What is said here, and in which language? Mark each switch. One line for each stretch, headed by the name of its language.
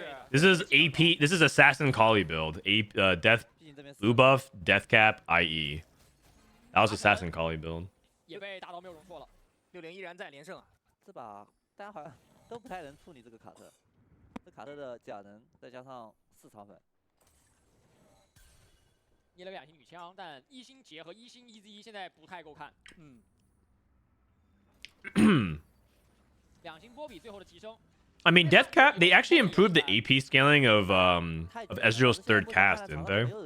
English: This is AP. This is Assassin Kali build. Death blue buff Deathcap IE. That was Assassin Kali build.
Chinese: 也被打到没有容错了，60依然在连胜啊。这把大家好像都不太能处理这个卡特，这卡特的假人再加上4草粉，捏了个2星女枪，但1星杰和1星 EZ 现在不太够看。 2星波比最后的提升。
English: I mean, Deathcap, they actually improved the AP scaling of Ezreal's third cast, didn't they?